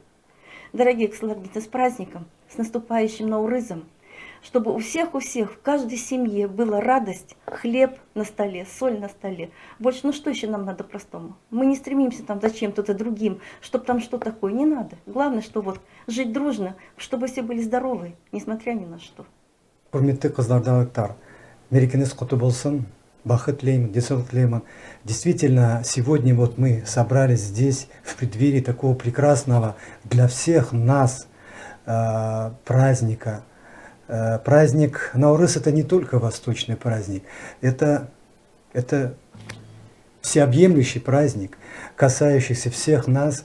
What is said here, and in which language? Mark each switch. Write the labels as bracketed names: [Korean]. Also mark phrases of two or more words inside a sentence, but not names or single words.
[Russian] Дорогие ксаларгиты, с праздником, с наступающим Наурызом, чтобы у всех, в каждой семье была радость, хлеб на столе, соль на столе. Больше, что еще нам надо простому? Мы не стремимся там за чем-то другим, чтобы там что такое, не надо. Главное, что вот жить дружно, чтобы все были здоровы, несмотря ни на что. [Kazakh] Құрметті қызлардағылар, мерекеңіз құтты болсын, бақыт тілеймін, денсаулық тілеймін. [Russian] Действительно, сегодня вот мы собрались здесь в преддверии такого прекрасного для всех нас праздника. Праздник Наурыз — это не только восточный праздник, это всеобъемлющий праздник, касающийся всех нас.